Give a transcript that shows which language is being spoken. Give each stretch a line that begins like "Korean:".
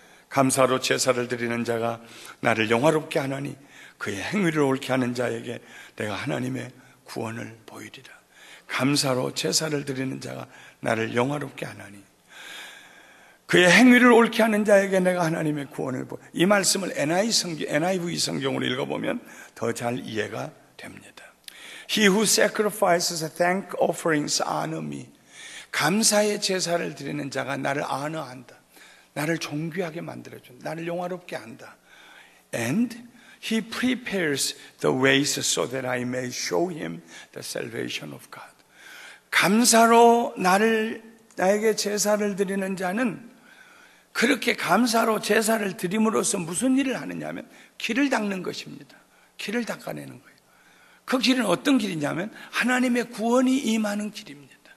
Korean: 감사로 제사를 드리는 자가 나를 영화롭게 하나니 그의 행위를 옳게 하는 자에게 내가 하나님의 구원을 보이리라. 감사로 제사를 드리는 자가 나를 영화롭게 하나니 그의 행위를 옳게 하는 자에게 내가 하나님의 구원을 보이리라. 이 말씀을 NIV 성경으로 읽어보면 더 잘 이해가 됩니다.
English: He who sacrifices thank offerings honor me.
Korean: 감사의 제사를 드리는 자가 나를 honor한다. 나를 존귀하게 만들어준다. 나를 영화롭게 한다.
English: And he prepares the ways so that I may show him the salvation of God.
Korean: 감사로 나에게 제사를 드리는 자는 그렇게 감사로 제사를 드림으로써 무슨 일을 하느냐 하면 길을 닦는 것입니다. 길을 닦아내는 거예요. 그 길은 어떤 길이냐면 하나님의 구원이 임하는 길입니다.